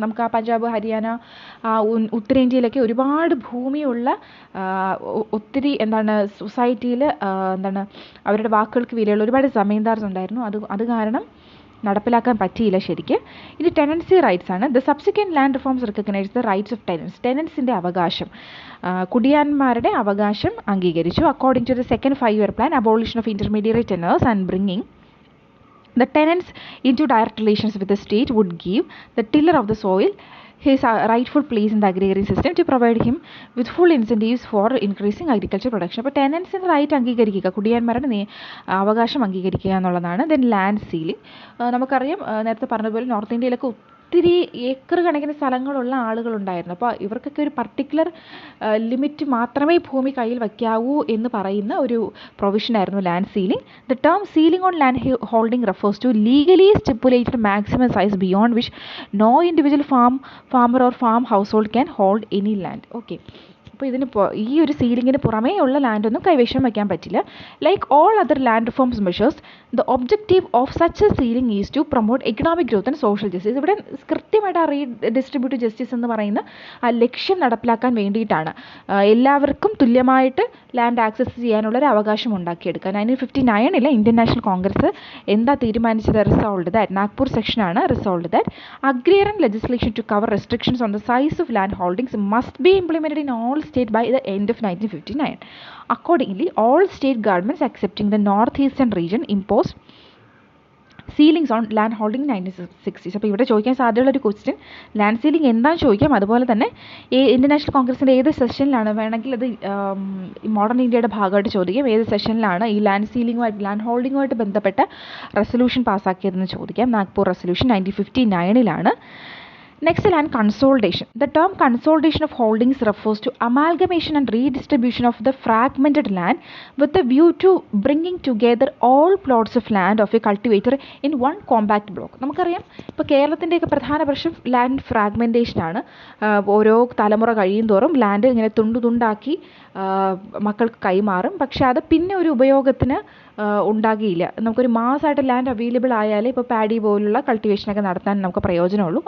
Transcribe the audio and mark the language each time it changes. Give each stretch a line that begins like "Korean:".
Malayalam: നമുക്ക് ആ പഞ്ചാബ്, ഹരിയാന, ഉത്തരേന്ത്യയിലൊക്കെ ഒരുപാട് ഭൂമിയുള്ള ഒത്തിരി സൊസൈറ്റിയിൽ അവരുടെ വാക്കുകൾക്ക് വിലയുള്ള ഒരുപാട് ജമീന്ദാർസ് ഉണ്ടായിരുന്നു. അത് കാരണം നടപ്പിലാക്കാൻ പറ്റിയില്ല ശരിക്ക്. ഇത് ടെനൻസി റൈറ്റ്സ് ആണ്.
English: The subsequent land reforms recognise the rights of tenants.
Malayalam: ടെനൻസിൻ്റെ അവകാശം, കുടിയാന്മാരുടെ അവകാശം അംഗീകരിച്ചു.
English: According to the second 5-year plan, abolition of intermediary tenures and bringing the tenants into direct relations with the state would give the tiller of the soil his rightful place in the agrarian system to provide him with full incentives for increasing agriculture production.
Malayalam: അപ്പോൾ ടെനൻസിൻ്റെ right അംഗീകരിക്കുക, കുടിയാന്മാരുടെ അവകാശം അംഗീകരിക്കുക എന്നുള്ളതാണ്.
English: Then land ceiling.
Malayalam: നമുക്കറിയാം, നേരത്തെ പറഞ്ഞതുപോലെ north ഇന്ത്യയിലൊക്കെ ഒത്തിരി ഏക്കർ കണക്കിന് സ്ഥലങ്ങളുള്ള ആളുകളുണ്ടായിരുന്നു. അപ്പോൾ ഇവർക്കൊക്കെ ഒരു പർട്ടിക്കുലർ ലിമിറ്റ് മാത്രമേ ഭൂമി കയ്യിൽ വയ്ക്കാവൂ എന്ന് പറയുന്ന ഒരു പ്രൊവിഷനായിരുന്നു land ceiling.
English: The term ceiling on land holding refers to legally stipulated maximum size beyond which no individual farmer or farm household can hold any land.
Malayalam: Okay, അപ്പോൾ ഈ ഒരു സീലിങ്ങിന് പുറമേ ഉള്ള ലാൻഡൊന്നും കൈവശം വയ്ക്കാൻ പറ്റില്ല.
English: Like all other land reforms measures, the objective of such a ceiling is to promote economic growth and social justice.
Malayalam: ഇവിടെ കൃത്യമായിട്ട് ആ റീഡിസ്ട്രിബ്യൂട്ടീവ് ജസ്റ്റിസ് എന്ന് പറയുന്ന ആ ലക്ഷ്യം നടപ്പിലാക്കാൻ വേണ്ടിയിട്ടാണ് എല്ലാവർക്കും തുല്യമായിട്ട് ലാൻഡ് ആക്സസ് ചെയ്യാനുള്ളൊരു അവകാശം ഉണ്ടാക്കിയെടുക്കുക. 1959 ഇന്ത്യൻ നാഷണൽ കോൺഗ്രസ് എന്താ തീരുമാനിച്ചത്?
English: resolved that,
Malayalam: നാഗ്പൂർ സെക്ഷനാണ്
English: Resolved that agrarian legislation to cover restrictions on the size of land holdings must be implemented in all states by the end of 1959. Accordingly, all state governments excepting the northeastern region imposed ceilings on land holding 1960s.
Malayalam: അപ്പോൾ ഇവിടെ ചോദിക്കാൻ സാധ്യതയുള്ളൊരു question land ceiling എന്താണെന്ന് ചോദിക്കാം. അതുപോലെ തന്നെ Indian national കോൺഗ്രസിൻ്റെ ഏത് സെഷനിലാണ് വേണമെങ്കിൽ അത് മോഡേൺ ഇന്ത്യയുടെ ഭാഗമായിട്ട് ചോദിക്കാം. ഏത് സെഷനിലാണ് ഈ ലാൻഡ് ഹോൾഡിങ്ങുമായിട്ട് ബന്ധപ്പെട്ട റെസൊല്യൂഷൻ പാസ്സാക്കിയതെന്ന് ചോദിക്കാം.
English: Nagpur resolution 1959 Next, land consolidation. The term consolidation of holdings refers to amalgamation and redistribution of the fragmented land with a view to bringing together all plots of land of a cultivator in one compact block.
Malayalam: നമുക്കറിയാം, ഇപ്പോൾ കേരളത്തിൻ്റെയൊക്കെ പ്രധാന പ്രശ്നം land ഫ്രാഗ്മെൻറ്റേഷനാണ്. ഓരോ തലമുറ കഴിയും തോറും land ഇങ്ങനെ തുണ്ടാക്കി മക്കൾക്ക് കൈമാറും. പക്ഷേ അത് പിന്നെ ഒരു ഉപയോഗത്തിന് ഉണ്ടാകിയില്ല. നമുക്കൊരു മാസമായിട്ട് ലാൻഡ് അവൈലബിൾ ആയാലേ ഇപ്പോൾ പാഡി പോലുള്ള കൾട്ടിവേഷനൊക്കെ നടത്താൻ നമുക്ക് പ്രയോജനമുള്ളൂ.